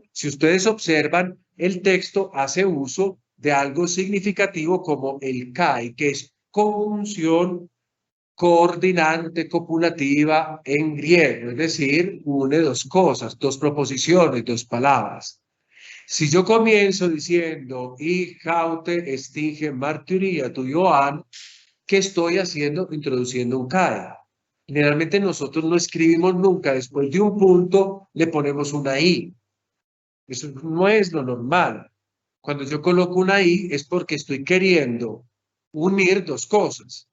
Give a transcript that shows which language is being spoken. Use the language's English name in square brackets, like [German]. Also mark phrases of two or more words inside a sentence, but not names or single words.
[Spanish] Si ustedes observan, el texto hace uso de algo significativo como el kai, que es conjunción coordinante copulativa en griego, es decir, une dos cosas, dos proposiciones, dos palabras. Si yo comienzo diciendo, y [Greek] αὕτη ἐστὶν ἡ μαρτυρία τοῦ Ἰωάννου, [Spanish] ¿qué estoy haciendo? Introduciendo un CAE. Generalmente nosotros no escribimos nunca, después de un punto le ponemos una I. Eso no es lo normal. Cuando yo coloco una I es porque estoy queriendo unir dos cosas.